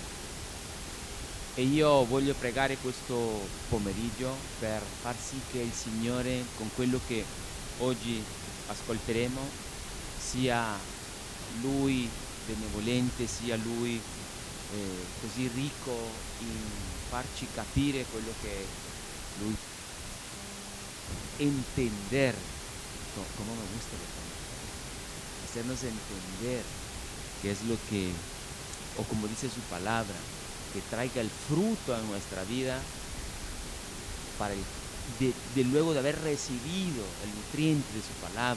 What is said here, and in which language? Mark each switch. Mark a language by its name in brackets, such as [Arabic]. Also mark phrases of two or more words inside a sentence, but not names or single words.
[Italian] E io voglio pregare questo pomeriggio per far sì che il Signore, con quello che oggi ascolteremo, sia Lui benevolente, sia Lui così ricco in farci capire quello che Lui [Spanish] entender, como me gusta la palabra, hacernos entender qué es lo que, o como dice su palabra, que traiga el fruto a nuestra vida para de luego de haber recibido el nutriente de su palabra.